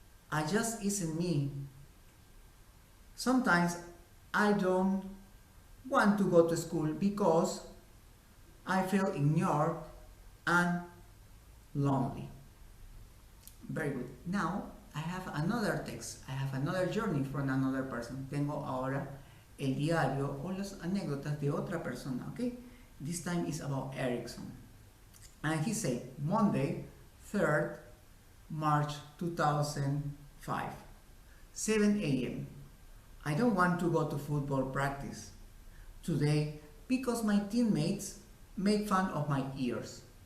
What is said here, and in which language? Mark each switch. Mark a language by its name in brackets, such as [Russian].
[English] I just isn't me. Sometimes I don't want to go to school because I feel ignored and lonely. Very good. Now I have another text. I have another journey from another person. [Spanish] Tengo ahora el diario o las anécdotas de otra persona. [English] Okay? This time is about Erickson. And he said, Monday, 3rd March 2005, 7 a.m. I don't want to go to football practice today because my teammates make fun of my ears.